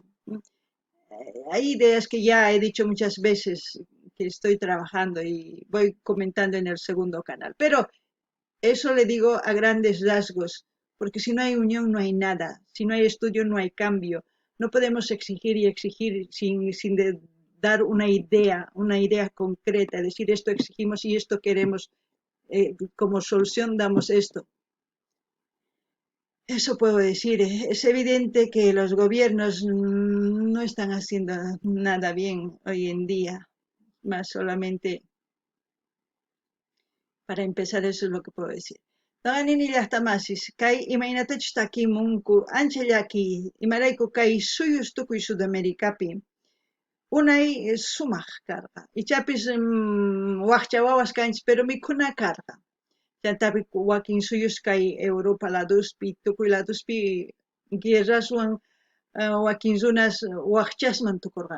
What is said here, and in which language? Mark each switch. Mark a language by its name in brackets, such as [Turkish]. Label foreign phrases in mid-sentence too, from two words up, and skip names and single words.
[Spanish] Hay ideas que ya he dicho muchas veces que estoy trabajando y voy comentando en el segundo canal, pero eso le digo a grandes rasgos, porque si no hay unión no hay nada, si no hay estudio no hay cambio, no podemos exigir y exigir sin dar una idea concreta, decir esto exigimos y esto queremos, como solución damos esto. Eso puedo decir. Es evidente que los gobiernos no están haciendo nada bien hoy en día. Más solamente para empezar, eso es lo que puedo decir. [Quechua] Taqanini llaqtamasis, kay imaynatachus takimunku ancha llaki imarayku kay suyus tukuy Sudamericapi unay sumaq karqa. Ichapis waqcha wawas kanchis, pero mikhuna karqa. Chaytapi wakin suyus kay Europa laduspi, tukuy laduspi guerraswan wakin runas waqchasman tukurqan.